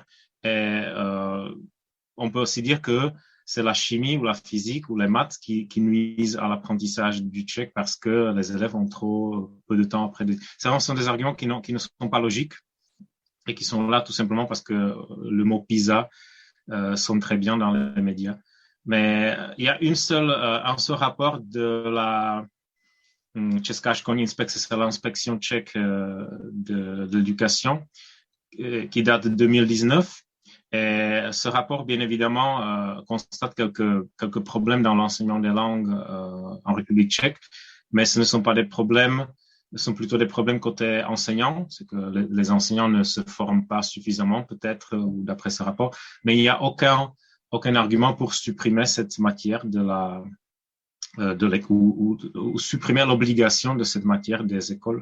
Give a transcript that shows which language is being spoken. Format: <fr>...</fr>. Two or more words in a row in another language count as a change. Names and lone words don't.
<fr>Et on peut aussi dire que c'est la chimie ou la physique ou les maths qui nuisent à l'apprentissage du tchèque parce que les élèves ont trop peu de temps après. Ce sont des arguments qui ne sont pas logiques et qui sont là tout simplement parce que le mot PISA sonne très bien dans les médias. Mais il y a un seul rapport de la Česká školní inspekce, c'est l'inspection tchèque de l'éducation qui date de 2019. Et ce rapport, bien évidemment, constate quelques problèmes dans l'enseignement des langues en République tchèque, mais ce ne sont pas des problèmes, ce sont plutôt des problèmes côté enseignants, c'est que les enseignants ne se forment pas suffisamment, peut-être, ou d'après ce rapport, mais il n'y a aucun argument pour supprimer cette matière ou supprimer l'obligation de cette matière des écoles.</fr>